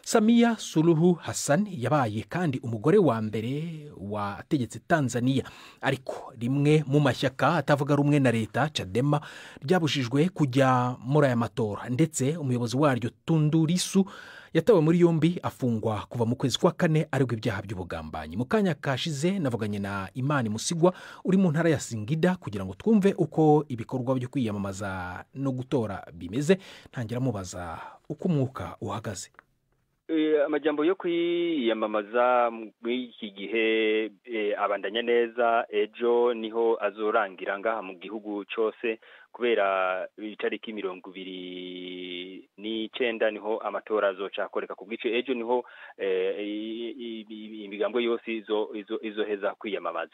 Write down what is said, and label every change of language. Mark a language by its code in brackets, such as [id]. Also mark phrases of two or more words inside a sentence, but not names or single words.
[rw] Samia Suluhu Hassan yabaye kandi umugore wa mbere wategetse Tanzania, ariko rimwe mu mashyaka atavuga rumwe na leta Chadema ryabujijwe kujya muri aya matora, ndetse umuyobozi waryo Tundu Lissu yatawe muri yombi afungwa kuva mu kwezi kwa kane aregwa ibyaha by'ubugambanyi. Mu kanya kashize navuganye na Imani Musigwa uri mu ntara ya Singida kugira ngo twumve uko ibikorwa byo kwiyamamaza no gutora bimeze. Ntangira mubaza uko umwuka uhagaze. [rn] Amajambo yo kwiyamamaza muri iki gihe abandanya neza. Ejo niho azorangira ngaha mu gihugu cyose, kubera itariki 29 niho amatora azocakoreka. Kubwico ejo niho imigambo yose izoheza kwiyamamaza.